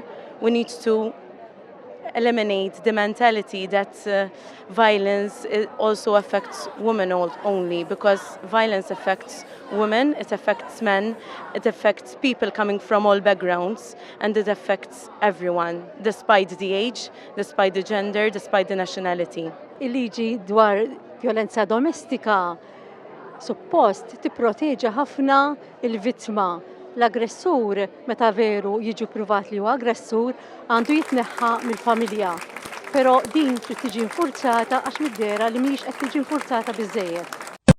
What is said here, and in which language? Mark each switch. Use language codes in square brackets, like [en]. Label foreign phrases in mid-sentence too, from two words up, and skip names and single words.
[en] We need to eliminate the mentality that violence also affects women only, because violence affects women, it affects men, it affects people coming from all backgrounds, and it affects everyone, despite the age, despite the gender, despite the nationality. [mt] Il-liġi dwar violenza domestika suppost tipproteġi ħafna il-vittma. L-aggressur meta veru jiġi pruvat li huwa aggressur għandu jitneħħa mill-familja. Però din trid tiġi infurzata għax middera li mhijiex qed tiġi infurzata biżżejjed.